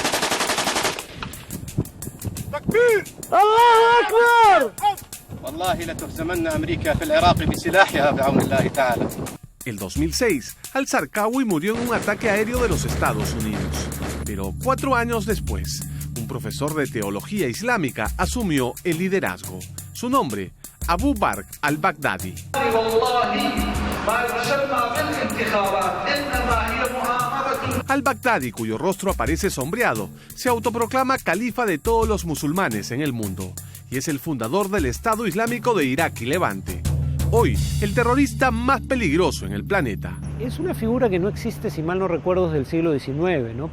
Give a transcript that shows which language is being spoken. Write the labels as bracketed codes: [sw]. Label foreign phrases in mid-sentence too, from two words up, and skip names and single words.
[es] El 2006, al-Zarqawi murió en un ataque aéreo de los Estados Unidos. Pero 4 años después, un profesor de teología islámica asumió el liderazgo. Su nombre, Abu Bakr al-Baghdadi. Al-Baghdadi, cuyo rostro aparece sombreado, se autoproclama califa de todos los musulmanes en el mundo y es el fundador del Estado Islámico de Irak y Levante. Hoy, el terrorista más peligroso en el planeta. Es una figura que no existe, si mal no recuerdo, desde el siglo XIX, ¿no?